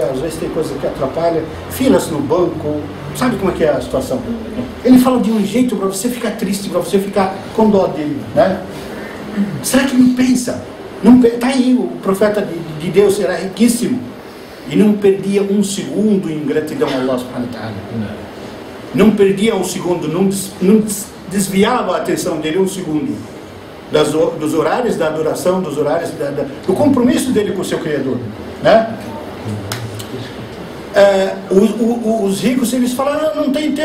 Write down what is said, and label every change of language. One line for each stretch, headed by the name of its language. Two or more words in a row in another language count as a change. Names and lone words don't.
Portuguese: Às vezes tem coisa que atrapalha, filas no banco, sabe como é que é a situação? Ele fala de um jeito para você ficar triste, para você ficar com dó dele, né? Será que não pensa? Está aí, o profeta de Deus era riquíssimo e não perdia um segundo em gratidão a
Arabic: الله سبحانه وتعالى.
Portuguese: Não perdia um segundo, não desviava a atenção dele um segundo dos horários da adoração, dos horários do compromisso dele com o seu Criador, né? Os ricos, eles falaram, não tem tempo.